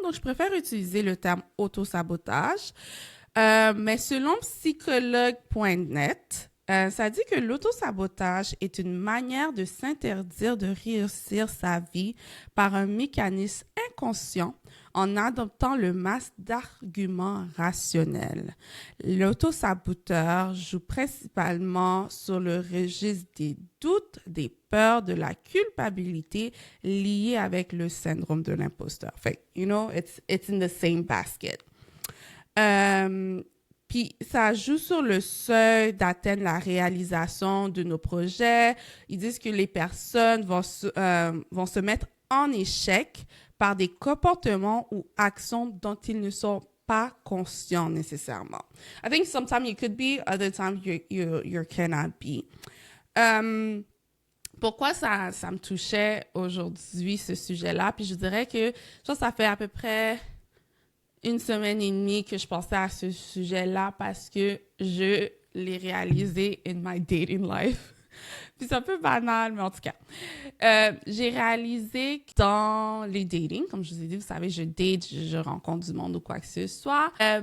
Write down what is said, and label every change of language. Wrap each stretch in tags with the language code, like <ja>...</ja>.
<fr>Donc, je préfère utiliser le terme autosabotage. Mais selon psychologue.net, ça dit que l'autosabotage est une manière de s'interdire de réussir sa vie par un mécanisme inconscient en adoptant le masque d'arguments rationnels. L'autosaboteur joue principalement sur le registre des doutes, des peurs, de la culpabilité liées avec le syndrome de l'imposteur. Fait,</fr> <en>you know, it's in the same basket.</en> <fr>Puis ça joue sur le seuil d'atteindre la réalisation de nos projets. Ils disent que les personnes vont se mettre en échec par des comportements ou actions dont ils ne sont pas conscients nécessairement.</fr> <en>I think sometimes you could be, other times you cannot be.</en> <fr>Pourquoi ça me touchait aujourd'hui, ce sujet-là? Puis je dirais que je pense que ça fait à peu près 1 semaine et demie que je pensais à ce sujet-là parce que je l'ai réalisé</fr> <en>in my dating life.</en> <fr>Puis c'est un peu banal, mais en tout cas. J'ai réalisé que dans les dating, comme je vous ai dit, vous savez, je date, je rencontre du monde ou quoi que ce soit.</fr>